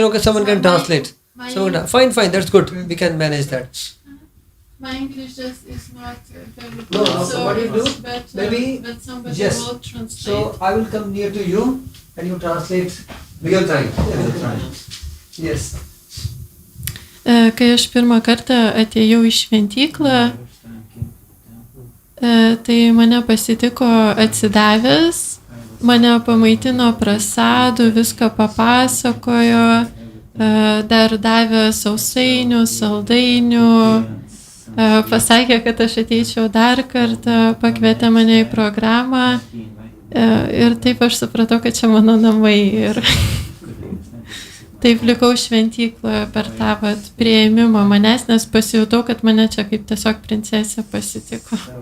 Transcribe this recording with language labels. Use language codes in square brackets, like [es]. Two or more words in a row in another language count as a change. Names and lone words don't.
[en] Okay, someone can translate. My Fine, that's good. We can manage that. My English just is not very good. No, so what do you do? But somebody will translate. So I will come near to you and you translate real time. Yes. [lt] Kai aš pirmą kartą atėjau į šventyklą, tai mane pasitiko atsidavęs, mane pamaitino prasadų, viską papasakojo, dar davė sausainių, saldainių, pasakė, kad aš ateičiau dar kartą, pakvietė mane į programą ir taip aš supratau, kad čia mano namai ir taip likau šventykloje per tą priėmimą manęs, nes pasijutau, kad mane čia kaip tiesiog princesė pasitiko.